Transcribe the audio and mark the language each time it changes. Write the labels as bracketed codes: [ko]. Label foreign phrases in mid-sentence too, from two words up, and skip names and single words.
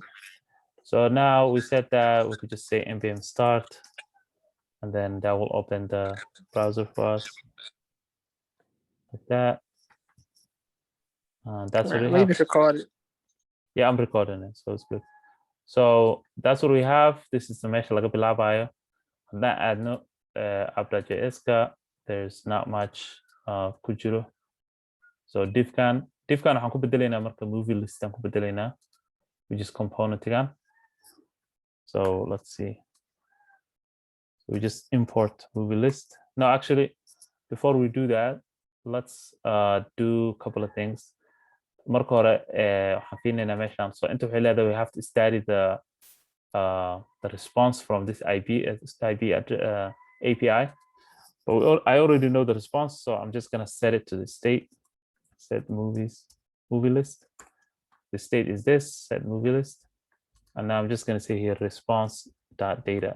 [en] So now we said that we could just say npm start, and then that will open the browser for us like that. That's what we have. Record it. Yeah, I'm recording it, so it's good. So that's what we have. This is the [so] mesh laga bilaabayo. Haddaan aadno app.js-ka, [en] there's not much [so] ku jiro. So divkan waxaan ku bedelaynaa marka movie list aan ku bedelaynaa, [en] which is component-gan. So let's see. So we just import movie list. No, actually, before we do that, let's do a couple of things. [so] Marka hore waxaan fiirinaynaa meeshaan. [en] So [so] inta waxay leedahay [en] we have to study the response from this API. But I already know the response, so I'm just gonna set it to the state. Set movie list. The state is this, set movie list. And now I'm just gonna say here response.data.